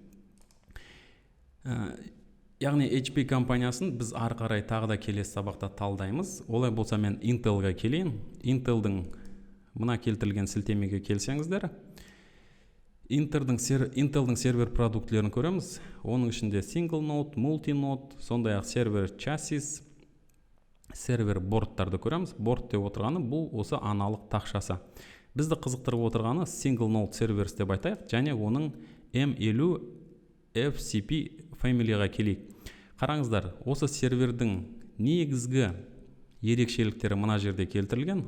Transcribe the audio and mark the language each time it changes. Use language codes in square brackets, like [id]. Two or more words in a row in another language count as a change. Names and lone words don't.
[kk] Яғни HP компаниясын біз ары қарай тағы да келесі сабақта талдаймыз. Олай болса мен Intel-ға келейін. Intel-дің мына келтірілген сілтемеге келсеңіздер, Intel-дің сервер продуктілерін көреміз. Оның ішінде [en] single node, multi-node, [kk] сондай-ақ сервер chassis, сервер бордтарды көреміз. Борд деп отырғаны бұл осы аналық тақшасы. Бізді қызықтырып отырғаны [en] single node [kk] серверс деп айтайық, және оның M50 FCP фамилияға келейік. Қараңыздар, осы сервердің негізгі ерекшеліктері мына жерде келтірілген.